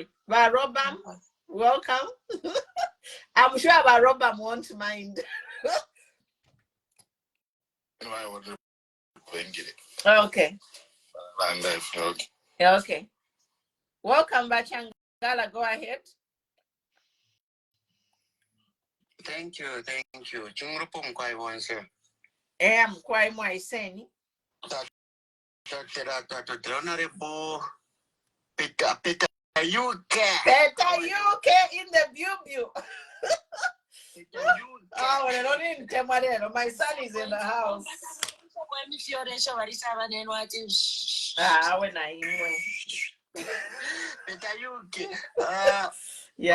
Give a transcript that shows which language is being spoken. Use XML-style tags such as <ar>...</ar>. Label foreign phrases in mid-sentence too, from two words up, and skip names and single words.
<en>Robam, welcome. I'm sure Robam won't mind. Okay. Okay. Welcome, Bachangala. Go ahead. Thank you.</en> <bem>Chungrupo mkwai wanse. Mkwai mwaiseni.</bem> <en>Honorable Peter UK. Peter UK in the view. Oh, my son is in the house. Yeah.</en>